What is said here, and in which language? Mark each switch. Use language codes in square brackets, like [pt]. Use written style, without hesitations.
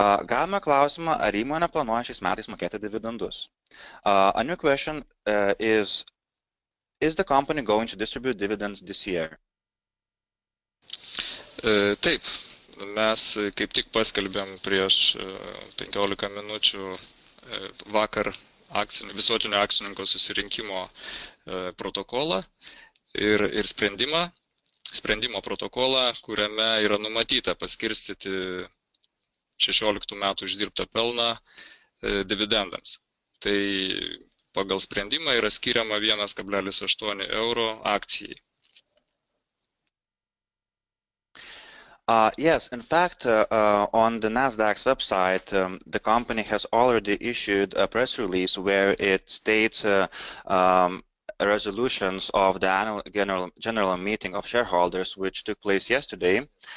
[lt] Gavome klausimą, ar įmonė planuoja šiais metais mokėti dividendus. [en] A new question is the company going to distribute dividends this year? [lt] Taip, mes kaip tik paskelbėm prieš 15 minučių vakar visuotinio akcininko susirinkimo protokolą ir sprendimo protokolą, kuriame yra numatyta paskirstyti 16 metų uždirbtą pelną dividendams. Tai pagal sprendimą yra skiriama 1,8 euro akcijai. [en] Yes, in fact, on the NASDAQ's website, the company has already issued a press release where it states resolutions of the annual general meeting of shareholders, which took place yesterday.